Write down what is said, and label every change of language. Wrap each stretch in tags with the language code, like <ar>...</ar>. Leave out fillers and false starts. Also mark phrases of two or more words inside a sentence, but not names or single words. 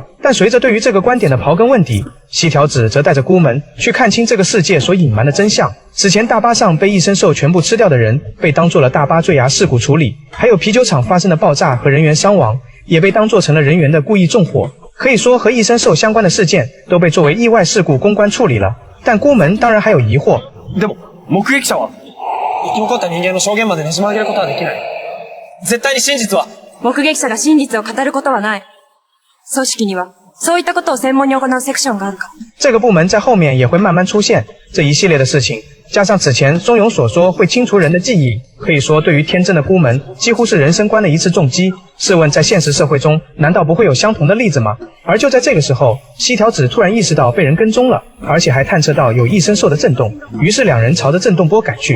<zh>但随着对于这个观点的刨根问底，西条子则带着孤门去看清这个世界所隐瞒的真相。此前大巴上被异生兽全部吃掉的人，被当作了大巴坠崖事故处理，还有啤酒厂发生的爆炸和人员伤亡，也被当作成了人员的故意纵火。可以说和异生兽相关的事件都被作为意外事故公关处理了。但孤门当然还有疑惑。</zh> <ja>でも目撃者は生き残った人間の証言までねじ曲げることはできない。絶対に真実は目撃者が真実を語ることはない。組織にはそういったことを専門に行うセクションがあるから。</ja> <zh>这个部门在后面也会慢慢出现。这一系列的事情，加上此前松永所说会清除人的记忆，可以说对于天真的孤门几乎是人生观的一次重击。试问在现实社会中，难道不会有相同的例子吗？而就在这个时候，西条子突然意识到被人跟踪了，而且还探测到有异生兽的震动，于是两人朝着震动波赶去。</zh>